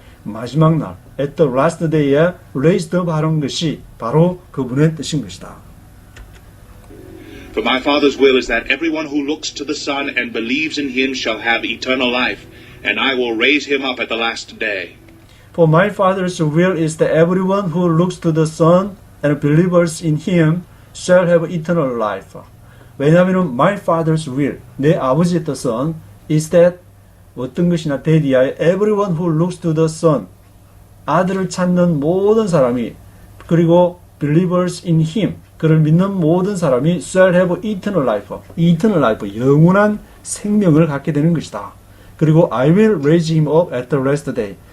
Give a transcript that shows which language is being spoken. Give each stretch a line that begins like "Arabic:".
Korean: 마지막 날
English: at the last day
Korean: 에
English: raise them up
Korean: 하는 것이 바로 그분의 뜻인 것이다.
English: For my Father's will is that everyone who looks to the Son and believes in him shall have eternal life, and I will raise him up at the last day. For my Father's will is that everyone who looks to the Son and believes in him shall have eternal life.
Korean: 왜냐하면
English: my Father's will,
Korean: 내 아버지의 뜻은
English: is that
Korean: 어떤 것이나 대디하에
English: everyone who looks to the Son,
Korean: 아들을 찾는 모든 사람이 그리고
English: believers in him,
Korean: 그를 믿는 모든 사람이
English: shall have eternal life, eternal life,
Korean: 영원한 생명을 갖게 되는 것이다. 그리고
English: I will raise him up at the last day.